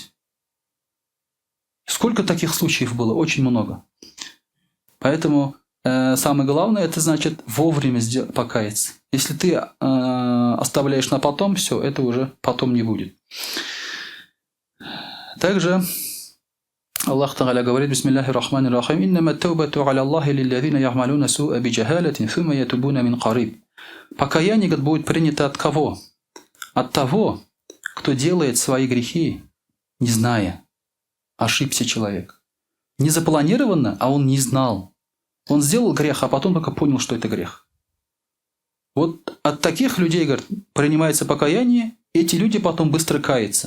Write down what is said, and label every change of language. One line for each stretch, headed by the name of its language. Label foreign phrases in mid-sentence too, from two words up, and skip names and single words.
Russian: Сколько таких случаев было? Очень много. Поэтому самое главное, это значит вовремя покаяться. Если ты оставляешь на потом, все, это уже потом не будет. Также Аллах Та'аля говорит,
Arabic: بسم الله الرحمن الرحيم إنما التوبة على الله للذين يعملون السوء بجهالة ثم يتوبون من قريب».
Russian: Покаяние будет принято от кого? От того, кто делает свои грехи, не зная. Ошибся человек. не запланированно, а он не знал. Он сделал грех, а потом только понял, что это грех. Вот от таких людей, говорит, принимается покаяние, эти люди потом быстро каются.